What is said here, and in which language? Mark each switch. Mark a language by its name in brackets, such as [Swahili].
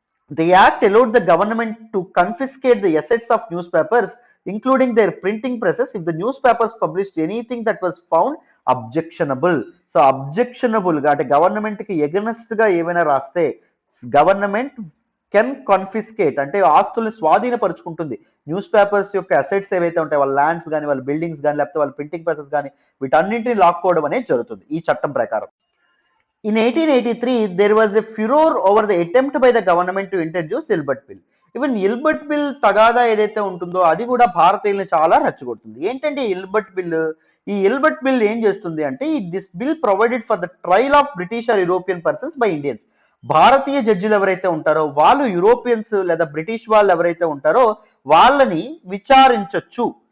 [English] The act allowed the government to confiscate the assets of newspapers, including their printing presses, if the newspapers published anything that was found objectionable. [Telugu] So objectionable గా అంటే government కి against గా ఏమైనా రాస్తే [English] government can confiscate [Telugu] అంటే ఆస్తుల్ని స్వాధీనపరుచుకుంటుంది. News papers యొక్క assets ఏవైతే ఉంటాయి, వాళ్ళ ల్యాండ్స్ కానీ, వాళ్ళ బిల్డింగ్స్ కానీ, లేకపోతే వాళ్ళ ప్రింటింగ్ ప్రెసెస్ కానీ, వీటన్నింటినీ లాక్కోవడం అనేది జరుగుతుంది ఈ చట్టం ప్రకారం. [English] In 1883, there was a furor over the attempt by the government to introduce Ilbert Bill. [Telugu] Even Ilbert bill తగాదా ఏదైతే ఉంటుందో అది కూడా భారతీయులను చాలా రెచ్చగొడుతుంది. ఏంటంటే ఇల్బర్ట్ బిల్, ఈ ఇల్బర్ట్ బిల్ ఏం చేస్తుంది అంటే [English] This bill provided for the trial of British or European persons by Indians. [Telugu] భారతీయ జడ్జిలు ఎవరైతే ఉంటారో వాళ్ళు యూరోపియన్స్ లేదా బ్రిటిష్ వాళ్ళు ఎవరైతే ఉంటారో వాళ్ళని విచారించవచ్చు.